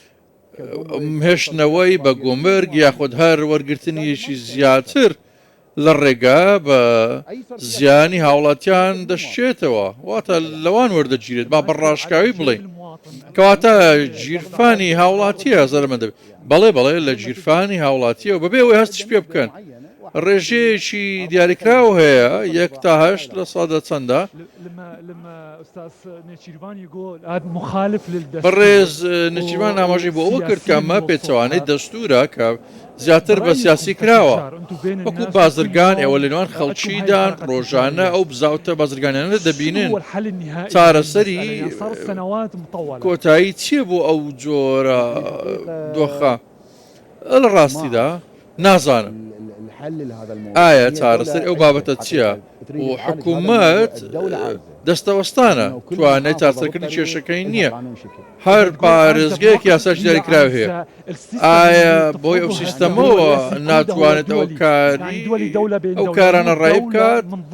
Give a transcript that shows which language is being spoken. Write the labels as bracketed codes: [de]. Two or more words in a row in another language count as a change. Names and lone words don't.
[ckb] هێشتنەوەی بە گۆمەرگ یاخود هەر وەرگرتنیەشی زیاتر لە ڕێگا بە زیانی هاوڵاتیان دەشتێتەوە واتە لەوان وەردەگیرێت با بەڕاشکاوی بڵێ کەواتە گیرفانی هاوڵاتیە زەرمەند دەبێت بەڵێ لە گیرفانی هاوڵاتیە و بەبێ ئەوەی هەستش پێ بکەن ڕێژەیەکی دیاریکراو هەیە 1 تا 8 لە سادە چەندە [ar] لما استاذ نيتشيرفان يقول هذا مخالف للدستور [ckb] بەڕێز نەچیروان ئاماژەی بۆ ئەوە کرد کە ئەمە پێچەوانەی دەستورە کە زیاتر بە سیاسی کراوە وەکو بازرگان ئێوە لە نێوان خەڵکیدان ڕۆژانە ئەو بزاوتە بازرگانیانە دەبینن چارەسەری کۆتایی چییە بۆ ئەو جۆرە دۆخە لە ڕاستیدا نازانم ئایا چارەسەر ئەو بابەتە چییە و حکوومەت دەستەوەستانە توانێت چارەسەرکردنی کێشەکەی نییە هەر پارێزگەیەک یاساش دیاریکراو هەیە ئایا بۆی ئەو سیستەمەوە ناتوانێت ئەو کاری ئەو کارانە ڕای بکات